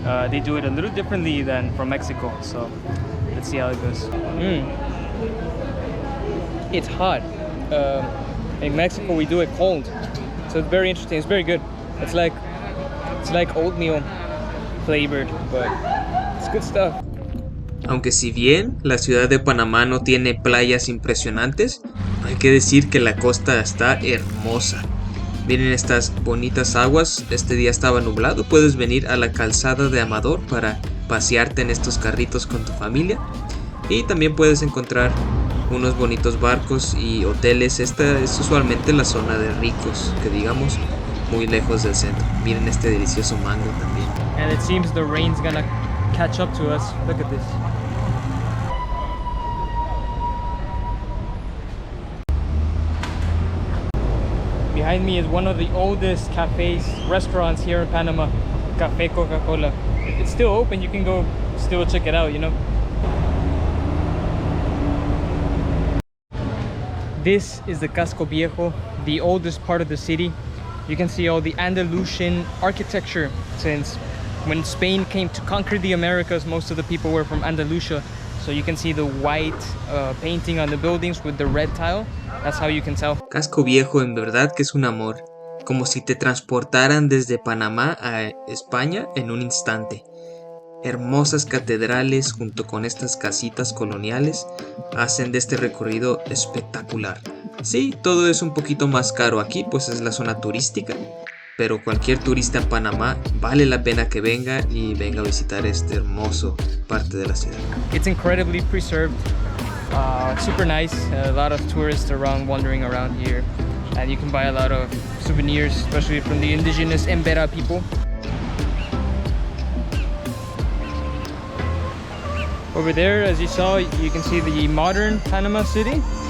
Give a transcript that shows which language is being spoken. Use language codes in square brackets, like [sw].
[en] They do it a little differently than from Mexico, so let's see how it goes. It's hot. In Mexico we do it cold, so it's very interesting. It's very good. It's like oatmeal flavored, but it's good stuff. [es] Aunque si bien la ciudad de Panamá no tiene playas impresionantes, hay que decir que la costa está hermosa. Miren estas bonitas aguas. Este día estaba nublado, puedes venir a la calzada de Amador para pasearte en estos carritos con tu familia. Y también puedes encontrar unos bonitos barcos y hoteles. Esta es usualmente la zona de ricos, que digamos, muy lejos del centro. Miren este delicioso mango también. [en] And it seems the rain's gonna catch up to us. Look at this. Behind me is one of the oldest cafes, restaurants here in Panama, Café Coca-Cola. It's still open, you can go still check it out, you know. This is the Casco Viejo, the oldest part of the city. You can see all the Andalusian architecture since when Spain came to conquer the Americas, most of the people were from Andalusia. So you can see the white painting on the buildings with the red tile. That's how you can tell. [es] Casco Viejo en verdad que es un amor, como si te transportaran desde Panamá a España en un instante. Hermosas catedrales junto con estas casitas coloniales hacen de este recorrido espectacular. Sí, todo es un poquito más caro aquí, pues es la zona turística, pero cualquier turista en Panamá vale la pena que venga y venga a visitar este hermoso parte de la ciudad. [en] It's incredibly preserved. It's super nice. A lot of tourists around wandering around here, and you can buy a lot of souvenirs, especially from the indigenous Embera people. Over there, as you saw, you can see the modern Panama City.